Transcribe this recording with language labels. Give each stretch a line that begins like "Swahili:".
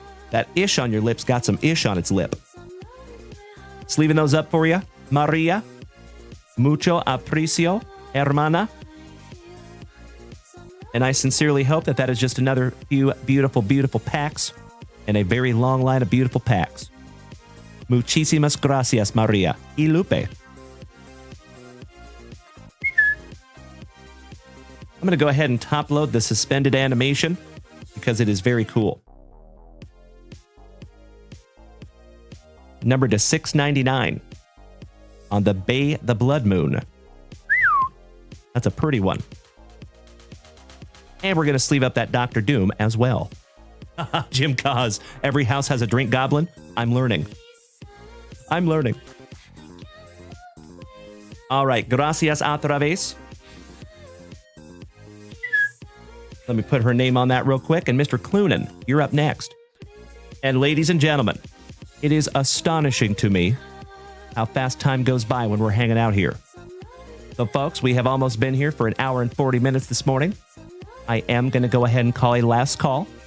English: That ish on your lips got some ish on its lip. Just leaving those up for you. Maria.
Spanish: Mucho aprecio, hermana.
English: And I sincerely hope that that is just another few beautiful, beautiful packs and a very long line of beautiful packs.
Spanish: Muchísimas gracias, Maria. Y Lupe.
English: I'm going to go ahead and top load the suspended animation because it is very cool. Numbered to $6.99 on the Bay the Blood Moon. That's a pretty one. And we're going to sleeve up that Dr. Doom as well. Jim Cause, every house has a drink goblin. I'm learning. I'm learning. All right,
Spanish: gracias otra vez.
English: Let me put her name on that real quick. And Mr. Clunan, you're up next. And ladies and gentlemen, it is astonishing to me how fast time goes by when we're hanging out here. So, folks, we have almost been here for an hour and 40 minutes this morning. I am going to go ahead and call a last call.